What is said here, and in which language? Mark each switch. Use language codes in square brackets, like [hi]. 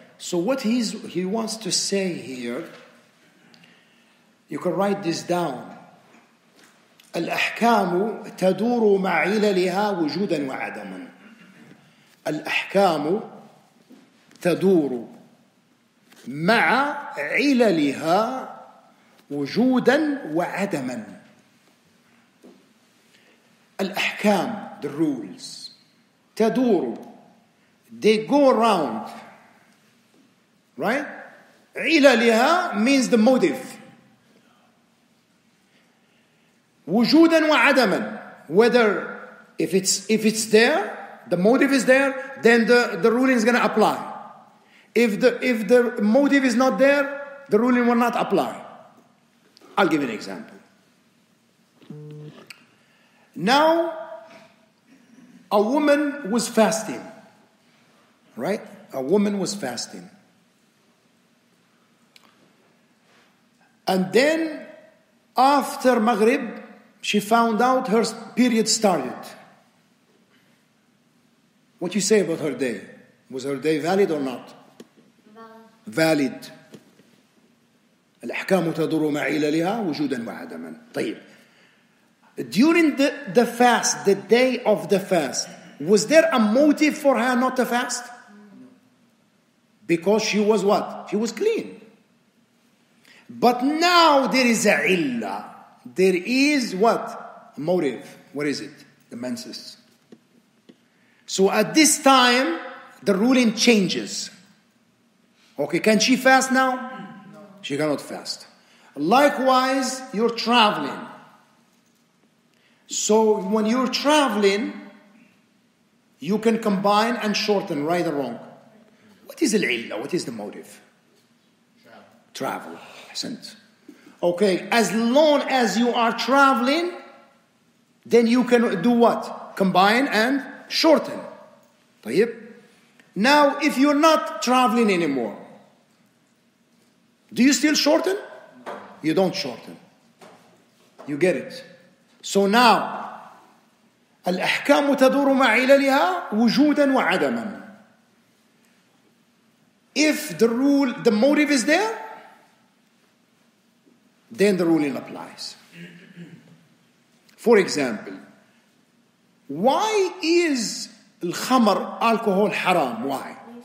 [en] So what he wants to say here, you can write this down. [ar] الأحكام تدور مع عللها وجودا وعدما. الأحكام تدور مع عللها وجودا وعدما. [en] الأحكام, the rules, تدور, they go around, right? عللها means the motive. وجودا وعدما, whether if it's there, the motive is there, then the ruling is going to apply. If the motive is not there, the ruling will not apply. I'll give you an example. Now, a woman was fasting, right? A woman was fasting. And then, after Maghrib, she found out her period started. What do you say about her day? Was her day valid or not? Valid. [ar] الأحكام تدور مع عللها وجودا وعدما. طيب. [en] During the fast, the day of the fast, was there a motive for her not to fast? Because she was what? She was clean. But now there is a illah. There is what? A motive. What is it? The menses. So at this time, the ruling changes. Okay, can she fast now? No. She cannot fast. Likewise, you're traveling. So when you're traveling, you can combine and shorten, right or wrong. What is al-illah? What is the motive? Travel. Ahsant. Okay, as long as you are traveling, then you can do what? Combine and shorten. طيب. Now, if you're not traveling anymore, do you still shorten? You don't shorten. You get it. [ar] So now, الأحكام تدور مع عللها وجودا وعدما. [en] If the rule, the motive is there, then the ruling applies. For example, why is الخمر alcohol haram? Why?